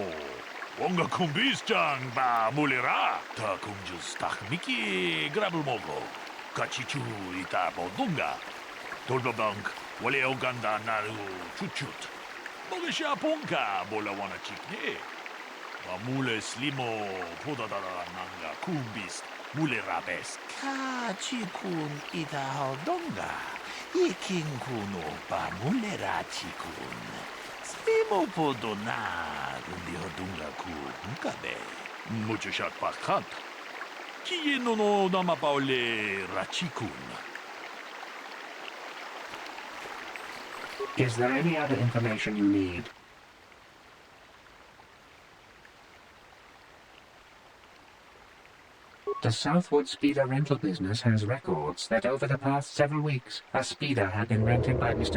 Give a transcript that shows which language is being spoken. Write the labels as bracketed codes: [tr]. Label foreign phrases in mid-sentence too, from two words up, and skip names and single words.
[en] Wonga kumbis-chan ba mulira. Takunjus takmiki grabulmogo. Kachichu ita bodunga. Tolbabank wale oganda naru chuchut. Mogisha ponka bola wana chikne. Mamule slimo podadara nanga kumbist. Mule rabes. Kachikun ita hodonga. Ikin kuno ba mule rachikun. Slimo podona rundi hodunga ku hunkabe. Muchashat pakat. Kieno no namapaole rachikun. Is there any other information you need? The Southwood Speeder rental business has records that over the past several weeks, a speeder had been rented by Mr.